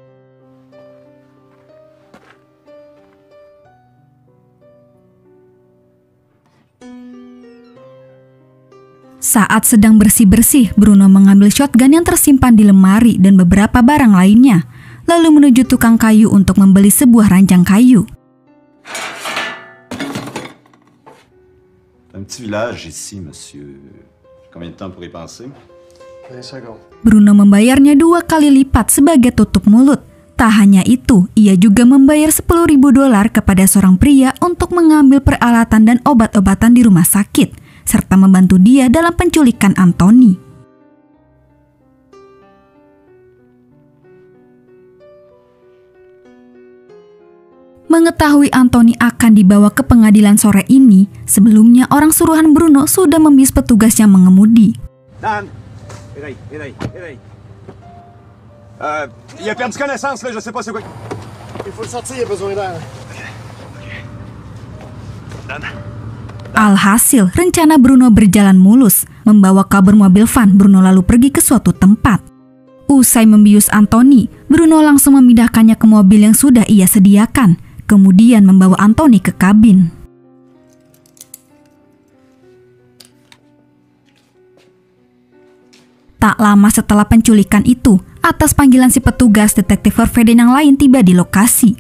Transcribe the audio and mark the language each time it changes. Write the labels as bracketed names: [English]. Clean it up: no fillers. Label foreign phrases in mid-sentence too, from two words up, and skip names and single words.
[Indonesian] Saat sedang bersih-bersih, Bruno mengambil shotgun yang tersimpan di lemari dan beberapa barang lainnya, lalu menuju tukang kayu untuk membeli sebuah ranjang kayu. [French] Un petit village ici, monsieur. Combien de temps pour y penser? [Indonesian] Bruno membayarnya 2 kali lipat sebagai tutup mulut. Tak hanya itu, ia juga membayar $10.000 kepada seorang pria untuk mengambil peralatan dan obat-obatan di rumah sakit. serta membantu dia dalam penculikan Anthony. Mengetahui Anthony akan dibawa ke pengadilan sore ini, sebelumnya orang suruhan Bruno sudah membius petugas yang mengemudi. Dan, [French] il a perdu connaissance là, je sais pas c'est quoi. Il faut le sortir, il a besoin d'air. [Indonesian] Dan. Alhasil, rencana Bruno berjalan mulus. Membawa kabur mobil van, Bruno lalu pergi ke suatu tempat. Usai membius Anthony, Bruno langsung memindahkannya ke mobil yang sudah ia sediakan. Kemudian membawa Anthony ke kabin. Tak lama setelah penculikan itu, atas panggilan si petugas, detektif Hervé dan yang lain tiba di lokasi.